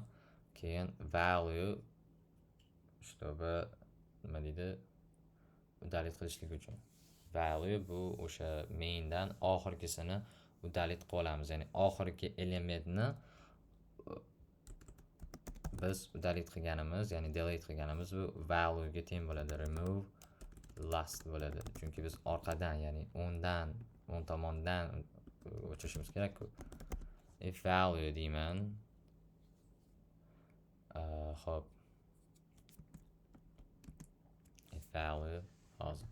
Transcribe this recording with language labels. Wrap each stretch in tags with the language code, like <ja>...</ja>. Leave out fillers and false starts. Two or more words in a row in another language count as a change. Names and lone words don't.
<uz>Keyin value чтобы nima deydi? Delete qilishlik uchun. Value bu o'sha maindan oxirgisini udalить qilib olamiz. Ya'ni oxirgi elementni biz udalить qilganimiz, ya'ni delete qilganimiz bu value ga teng bo'ladi.</uz> <en>Remove last bo'ladi.</en> <uz>Chunki biz orqadan, ya'ni o'ng tomondan o'chirishimiz kerak-ku.</uz> <en>If value</en> <uz>deyman. Xo'p.</uz> <en>If value hozir.</en>